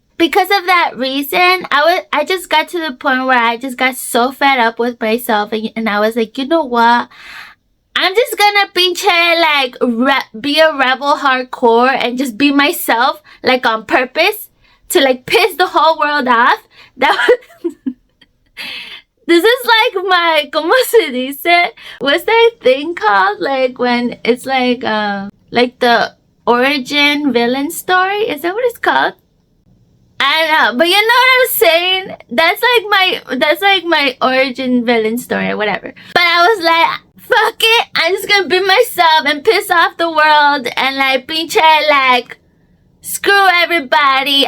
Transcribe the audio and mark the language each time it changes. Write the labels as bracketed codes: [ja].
[en] Because of that reason, I just got to the point where I just got so fed up with myself, and I was like, you know what? I'm just gonna be a rebel hardcore and just be myself, like on purpose, to like piss the whole world off. This is like my, [es] ¿cómo se dice? [en] What's that thing called? Like when it's like the origin villain story? Is that what it's called? I don't know, but you know what I'm saying? That's like my origin villain story or whatever. But I was like, fuck it, I'm just gonna be myself and piss off the world and like pinche like screw everybody.